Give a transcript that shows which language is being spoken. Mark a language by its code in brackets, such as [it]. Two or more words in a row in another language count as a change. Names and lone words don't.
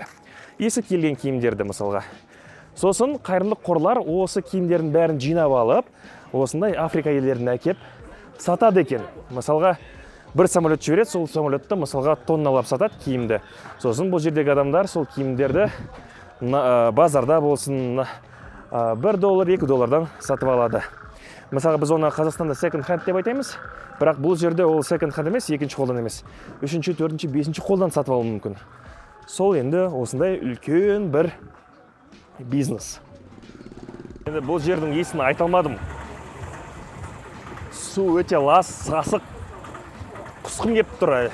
[kk] Есі келген киімдерді мысалға. Сосын қайырымдылық қорлар осы киімдерін бәрін жинап алып, осындай Африка елдеріне әкеп сатады екен. Мысалға, бір самолет жібереді, сол самолетті мысалға тонналап сатады киімді. Сосын бұл жердегі адамдар сол киімдерді базарда болсын $1, $2 сатып алады. Мысалға, біз оны Қазақстанда [en] second hand [kk] деп айтаймыз, бірақ бұл жерде ол [en] second hand [kk] емес, екінші қолдан емес. Үшінші, төртінші, бесінші қолдан сатып алуы мүмкін. Сол енді осындай үлкен бір бизнес. Енді бұл жердің есін айта алмадым. Су өте лас, сасық, құсқым кеп тұр.